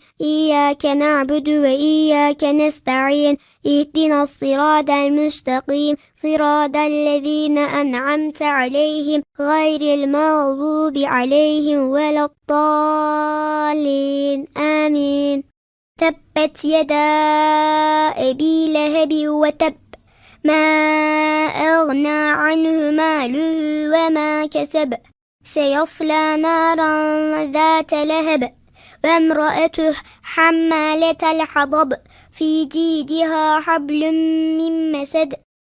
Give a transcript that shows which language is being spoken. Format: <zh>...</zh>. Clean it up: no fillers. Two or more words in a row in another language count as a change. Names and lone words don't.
<ar>إياك نعبد وإياك نستعين. اهدنا الصراط المستقيم صراط الذين أنعمت عليهم. غير المغضوب عليهم ولا الضالين. Amin. تبت يدا أبي لهب وتب ما أغنى عنه ماله وما كسب سيصلى نارا ذات لهب وامرأته حمالة الحطب في جيدها حبل من مسد</ar>